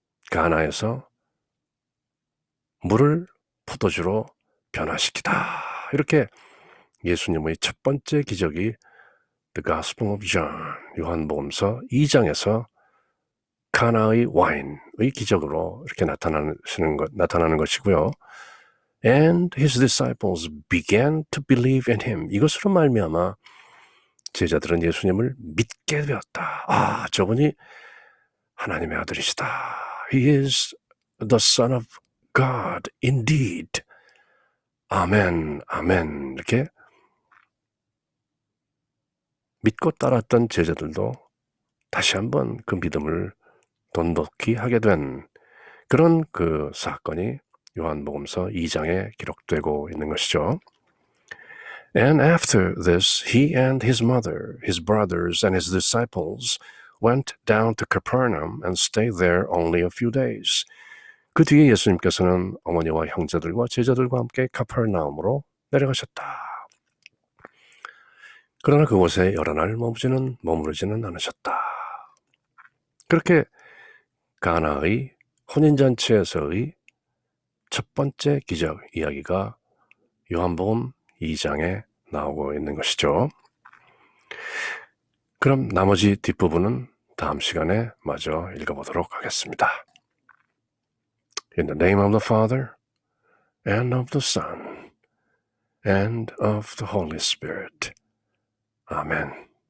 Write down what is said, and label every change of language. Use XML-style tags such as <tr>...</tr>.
<ko>가나에서 물을 포도주로 변화시키다. 이렇게 예수님의 첫 번째 기적이</ko> <en>The Gospel of John,</en> <ko>요한복음서 2장에서 가나의 와인의 기적으로 이렇게 나타나는 것이고요.</ko> <en>And his disciples began to believe in him.</en> <ko>이것으로 말미암아 제자들은 예수님을 믿게 되었다. 아, 저분이 하나님의 아들이시다.</ko> <en>He is the Son of God indeed.</en> <ko>아멘, 아멘. 이렇게 믿고 따랐던 제자들도 다시 한번 그 믿음을 돈독히 하게 된 그런 그 사건이 요한복음서 2장에 기록되고 있는 것이죠.</ko> <en>And after this, he and his mother, his brothers, and his disciples went down to Capernaum and stayed there only a few days.</en> <ko>그 뒤에 예수님께서는 어머니와 형제들과 제자들과 함께 카퍼나움으로 내려가셨다. 그러나 그곳에 여러 날 머무르지는 않으셨다. 그렇게 가나의 혼인잔치에서의 첫 번째 기적 이야기가 요한복음 2장에 나오고 있는 것이죠. 그럼 나머지 뒷부분은 다음 시간에 마저 읽어보도록 하겠습니다.</ko> <en>In the name of the Father, and of the Son, and of the Holy Spirit. Amen.</en>